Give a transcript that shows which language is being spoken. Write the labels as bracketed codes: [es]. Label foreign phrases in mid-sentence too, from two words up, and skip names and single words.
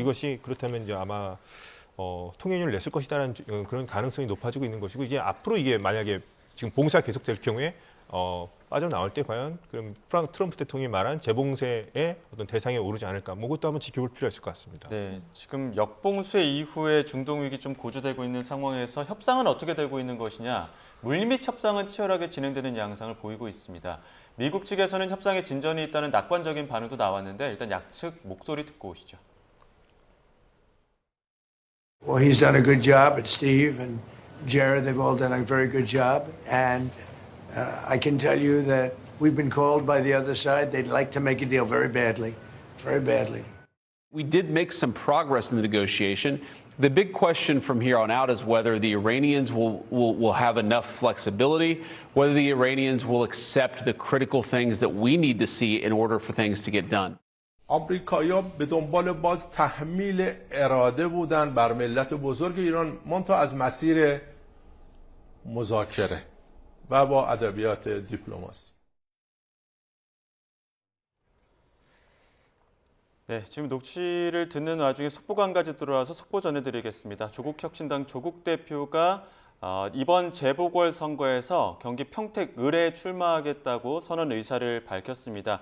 [ko] 이것이 그렇다면 이제 아마 통행료를 냈을 것이라는 그런 가능성이 높아지고 있는 것이고 이제 앞으로 이게 만약에 지금 봉사 계속될 경우에 빠져나올 때 과연 그럼 트럼프 대통령이 말한 재봉쇄의 어떤 대상에 오르지 않을까, 뭐 그것도 한번 지켜볼 필요가 있을 것 같습니다. 네, 지금 역봉쇄 이후에 중동 위기 좀 고조되고 있는 상황에서 협상은 어떻게 되고 있는 것이냐, 물밑 협상은 치열하게 진행되는 양상을 보이고 있습니다. 미국 측에서는 협상에 진전이 있다는 낙관적인 반응도 나왔는데 일단 양측 목소리 듣고 오시죠. [en] Well, he's done a good job, and Steve and Jared, they've all done a very good job. And I can tell you that we've been called by the other side. They'd like to make a deal very badly, very badly. We did make some progress in the negotiation. The big question from here on out is whether the Iranians will have enough flexibility, whether the Iranians will accept the critical things that we need to see in order for things to get done. [fa] آمریکایی‌ها به دنبال باز تحمیل اراده بودن بر ملت بزرگ ایران منتها از مسیر مذاکره و با ادبیات دیپلماسی. [ko] 네, 지금 녹취를 듣는 와중에 속보가 한 가지 들어와서 속보 전해드리겠습니다. 조국혁신당 조국 대표가 이번 재보궐선거에서 경기 평택 을에 출마하겠다고 선언 의사를 밝혔습니다.